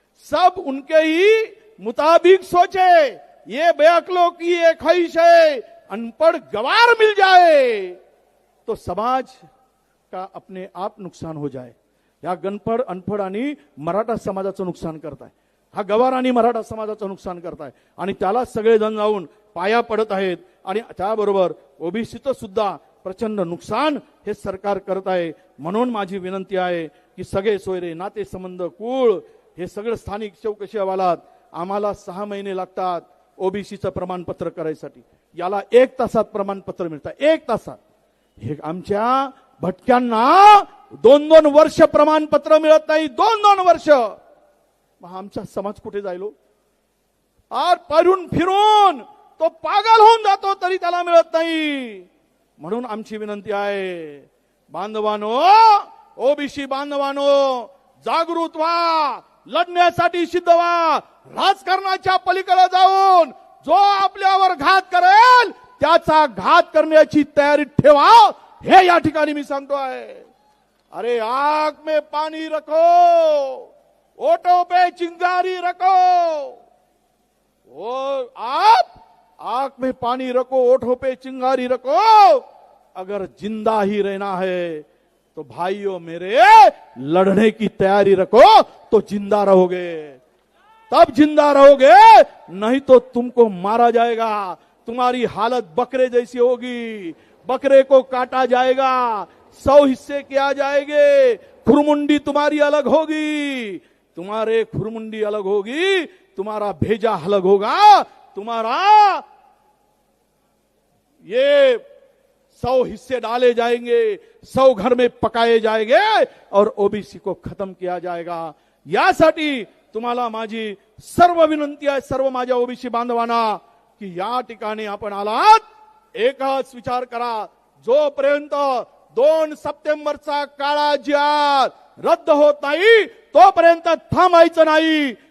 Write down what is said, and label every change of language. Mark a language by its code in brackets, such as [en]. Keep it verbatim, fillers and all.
[hi] सब उनके ही मुताबिक सोचे, ये बेअकलो की ये ख्वाहिश है. अनपढ़ गवार मिल जाए तो समाज का अपने आप नुकसान हो जाए. [mr] या गणपड अनपढ़ आणि मराठा समाजाचं नुकसान करताय, हा गवार आणि मराठा समाजाचं नुकसान करताय, आणि त्याला सगळेजण जाऊन पाया पडत आहेत. आणि त्याबरोबर ओबीसीचं सुद्धा प्रचंड नुकसान हे सरकार करत आहे. म्हणून माझी विनंती आहे की सगळे सोयरे, नातेसंबंध, कुळ, हे सगळं स्थानिक चौकशी अहवालात आम्हाला सहा महिने लागतात ओबीसीचं प्रमाणपत्र करायसाठी, याला एक तासात प्रमाणपत्र मिळतं, एक तासात. हे आमच्या भटक्यांना दोन दोन वर्ष प्रमाणपत्र मिळत नाही, दोन दोन वर्ष. मग आमचा समाज कुठे जायलो? आर पडून फिरून तो पागल होऊन जातो तरी त्याला मिळत नाही. म्हणून आमची विनंती आहे, बांधवानो, ओबीसी बांधवानो, जागृत व्हा, लढण्यासाठी सिद्ध व्हा. राजकारणाच्या पलीकडे जाऊन जो आपल्यावर घात करेल त्याचा घात करण्याची तयारी ठेवा, हे या ठिकाणी मी सांगतो आहे. [hi] अरे आग में पाणी रखो, ओटो पे चिंगारी रखो. ओ, आप आग में पानी रखो, ओठों पे चिंगारी रखो, अगर जिंदा ही रहना है तो भाइयों मेरे लड़ने की तैयारी रखो, तो जिंदा रहोगे, तब जिंदा रहोगे, नहीं तो तुमको मारा जाएगा. तुम्हारी हालत बकरे जैसी होगी, बकरे को काटा जाएगा, सौ हिस्से किया जाएंगे, खुरमुंडी तुम्हारी अलग होगी, तुम्हारे खुरमुंडी अलग होगी, तुम्हारा भेजा अलग होगा, तुम्हारा ये सौ हिस्से डाले जाएंगे, सौ घर में पकाए जाएंगे और ओबीसी को खत्म किया जाएगा. [mr] यासाठी तुम्हाला माझी सर्व विनंती आहे, सर्व माझ्या ओबीसी बांधवांना, की या ठिकाणी आपण आलात एकच विचार करा, जोपर्यंत दोन सप्टेंबरचा काळा ज्या रद्द होत नाही तोपर्यंत थांबायचं नाही.